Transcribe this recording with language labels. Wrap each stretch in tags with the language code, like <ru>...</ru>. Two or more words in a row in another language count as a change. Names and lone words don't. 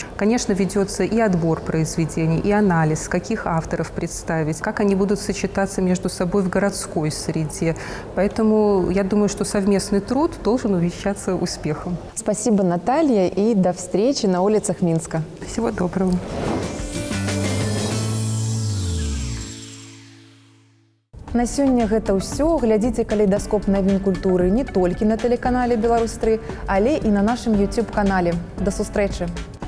<ru>Конечно, ведется и отбор произведений, и анализ, каких авторов представить, как они будут сочетаться между собой в городской среде. Поэтому я думаю, что совместный труд должен увенчаться успехом. Спасибо, Наталья, и до встречи на улицах Минска. Всего доброго.</ru> <be>На сёння гэта ўсё. Глядзіце калейдаскоп навін культуры не толькі на тэлеканале Беларусь 3, але і на нашым YouTube-канале. Да сустрэчы!</be>